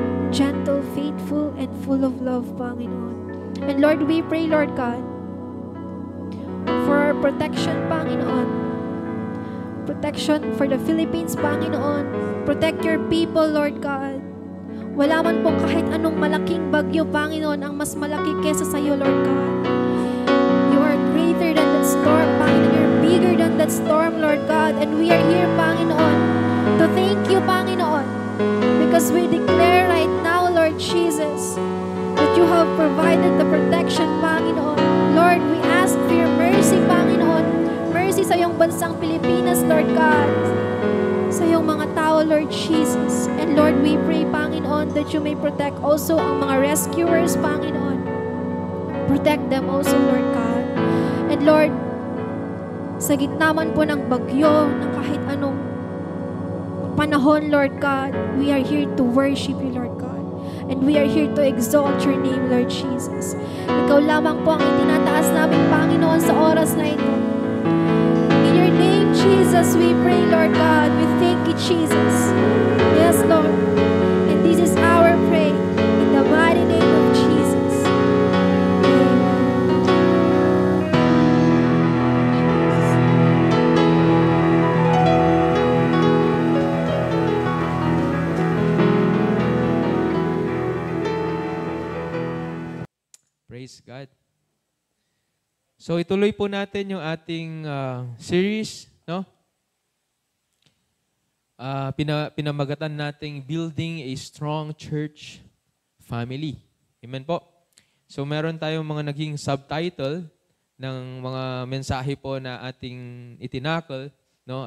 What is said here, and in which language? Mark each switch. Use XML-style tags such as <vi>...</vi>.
<en>Gentle, faithful, and full of love, Panginoon. And Lord, we pray, Lord God, for our protection, Panginoon. Protection for the Philippines, Panginoon. Protect your people, Lord God.</en> <tl>Wala man pong kahit anong malaking bagyo, Panginoon, ang mas malaki kesa sa iyo, Lord God.</tl> <en>You are greater than that storm, Panginoon. You're bigger than that storm, Lord God. And we are here, Panginoon, to thank you, Panginoon, because we declare right now, Lord Jesus, that you have provided the protection, Panginoon. Lord, we ask for your mercy, Panginoon. Mercy</en> <tl>sa iyong bansang Pilipinas,</tl> <en>Lord God.</en> <tl>Sa iyong mga tao, Lord Jesus.</tl> <en>And Lord, we pray, Panginoon, that you may protect also</en> <tl>ang mga rescuers,</tl> <en>Panginoon. Protect them also, Lord God. And Lord,</en> <tl>sa gitna man po ng bagyo, ng kahit anong panahon,</tl> <en>Lord God, we are here to worship you, Lord God. And we are here to exalt your name, Lord Jesus.</en> <tl>Ikaw lamang po ang itinataas namin, Panginoon, sa oras na ito.</tl> <en>In your name, Jesus, we pray, Lord God. We thank you, Jesus. Yes, Lord. And this is our prayer in the mighty name of Jesus. Praise God.</en> <tl>So ituloy po natin yung ating series, no? Pinamagatan nating Building a Strong Church Family. Amen po. So meron tayong mga naging subtitle ng mga mensahe po na ating itinakal, no?</tl>